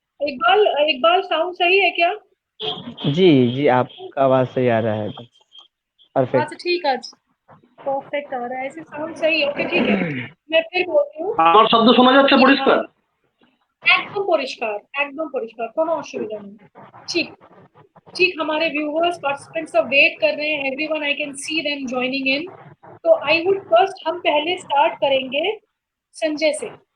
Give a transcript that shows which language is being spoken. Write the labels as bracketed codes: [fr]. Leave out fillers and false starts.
[hi] Iqbal, Iqbal sound सही है क्या? जी जी, आपका आवाज सही आ रहा है, परफेक्ट। अच्छा ठीक है, परफेक्ट आ रहा है, ऐसे साउंड सही है। ओके ठीक है, मैं फिर बोलती हूँ। [bn] আমার শব্দ শোনা যাচ্ছে পরিষ্কার? একদম পরিষ্কার, একদম পরিষ্কার, কোনো অসুবিধা নেই। [hi] ঠিক ठीक, हमारे व्यूअर्स पार्टिसिपेंट्स सब वेट कर रहे हैं, [en] Everyone I can see them joining in. [hi] तो [en] I would first, [hi] हम पहले स्टार्ट करेंगे संजय से।